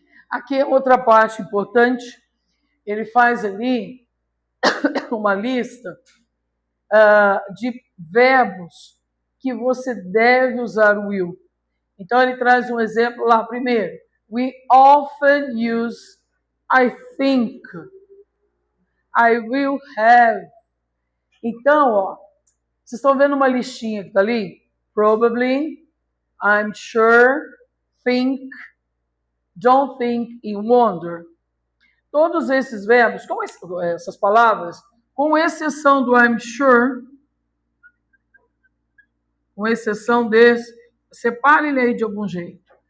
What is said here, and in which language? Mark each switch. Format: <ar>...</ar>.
<pt>Aqui outra parte importante, ele faz ali uma lista de verbos que você deve usar o will. Então ele traz um exemplo lá. Primeiro,</pt> <en>we often use I think, I will have.</en> <pt>Então, ó, vocês estão vendo uma listinha que está ali?</pt> <en>Probably, I'm sure, think, don't think e wonder.</en> <pt>Todos esses verbos, essas palavras, com exceção do I'm sure, com exceção desse, separe ele aí de algum jeito.</pt>